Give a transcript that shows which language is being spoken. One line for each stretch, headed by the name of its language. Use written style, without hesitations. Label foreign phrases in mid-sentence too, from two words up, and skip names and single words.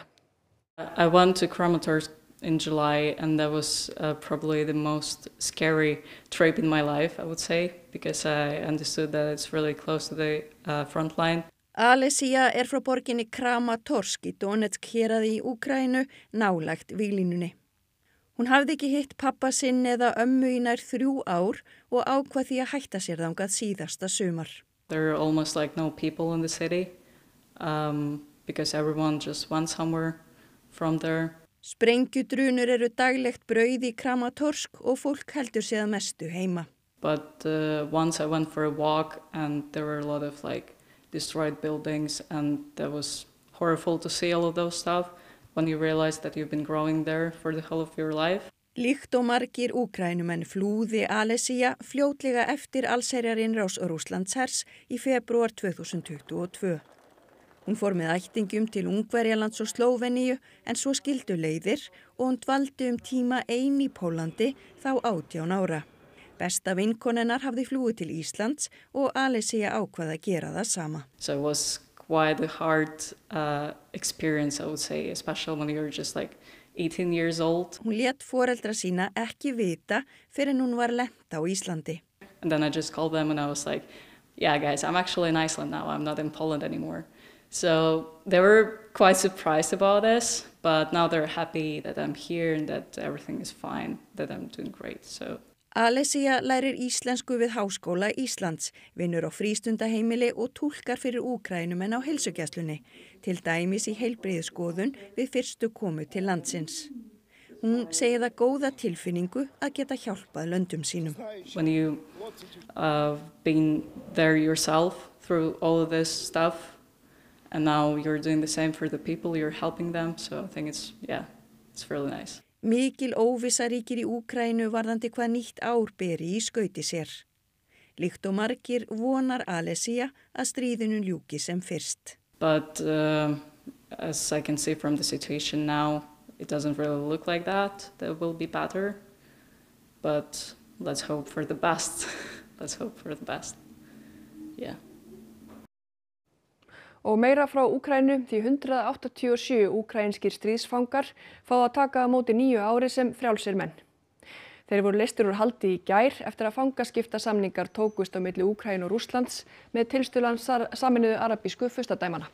English: I went to Kramatorsk in July and that was probably the most scary trip in my life, I would say, because I understood that it's really close to the front line.
Icelandic: Alesia frá borginni Kramatorsk í Donetsk héraði í Úkraínu nálægt víglínunni. Hún hafði ekki hitt pappa sinn eða ömmu í nær 3 ár og ákvað því að hætta sér þangað síðasta sumar.
English: There are almost like no people in the city because everyone just went somewhere from there.
Icelandic: Sprengjudrunur daglegt brauð í Kramatorsk og fólk heldur sig að mestu heima.
English: But once I went for a walk and there were a lot of like destroyed buildings and that was horrible to see all of those stuff when you realize that you've been growing there for the whole of your life.
Icelandic: Líkt og margir Úkraínumenn flúði Alesia fljótlega eftir allsherjarinnrás Rússlandshers í febrúar 2022. Hún fór með ættingjum til Ungverjalands og Slóveníu en svo skildu leiðir og hún dvaldi tíma ein í Pólandi þá 18 ára. Besta vinkonennar hafði flúið til Íslands og Alesia ákvað að gera það sama.
English: So it was quite a hard experience, I would say, especially when you're just like 18 years old.
Icelandic: Hún lét foreldra sína ekki vita fyrr en hún var lent á Íslandi.
English: And then I just called them and I was like, yeah guys, I'm actually in Iceland now, I'm not in Poland anymore. So they were quite surprised about this, but now they're happy that I'm here and that everything is fine, that I'm doing great. So
Icelandic: Alesia lærir íslensku við Háskóla Íslands, vinnur á frístundaheimili og túlkar fyrir Úkraínumenn á heilsugæslunni, til dæmis í heilbrigðisskoðun við fyrstu komu til landsins. Hún segir það góða tilfinningu að geta hjálpað löndum sínum.
English: When you been there yourself through all of this stuff and now you're doing the same for the people, you're helping them, so I think it's really nice.
Icelandic: Mikil óvissa ríkir í Úkraínu varðandi hvað nýtt ár beri í skauti sér. Líkt og margir vonar Alesia að stríðinu ljúki sem fyrst.
English: But as I can see from the situation now, it doesn't really look like that will be better. But let's hope for the best. Let's hope for the best. Yeah.
Icelandic: Og meira frá Úkraínu því 187 úkraínskir stríðsfangar fá að taka á móti 9 ári sem frjálsir menn. Þeir voru leystir úr haldi í gær eftir að fangaskiptasamningar tókust á milli Úkraínu og Rússlands með tilstuðlan Sameinuðu arabísku furstadæmanna.